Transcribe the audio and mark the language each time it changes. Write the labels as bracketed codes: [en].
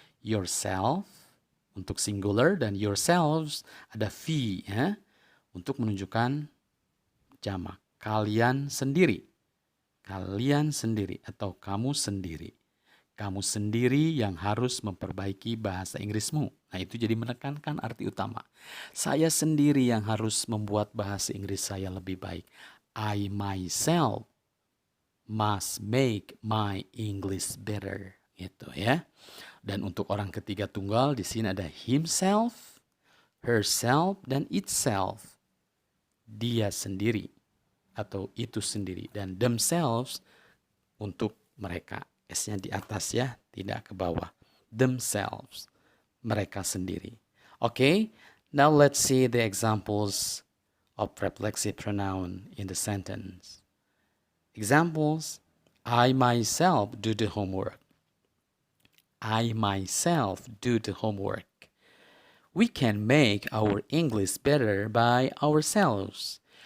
[id] Yourself untuk singular dan yourselves ada V ya, untuk menunjukkan jamak. Kalian sendiri. Kalian sendiri atau kamu sendiri. Kamu sendiri yang harus memperbaiki bahasa Inggrismu. Nah, itu jadi menekankan arti utama. Saya sendiri yang harus membuat bahasa Inggris saya lebih baik. [en] I myself must make my English better. [id] Gitu ya. Dan untuk orang ketiga tunggal di sini ada himself, herself, dan itself. Dia sendiri atau itu sendiri. Dan themselves untuk mereka. S-nya di atas ya, tidak ke bawah. Themselves, mereka sendiri. [en] Okay, now let's see the examples of reflexive pronoun in the sentence. Examples, I myself do the homework. I myself do the homework. We can make our English better by ourselves.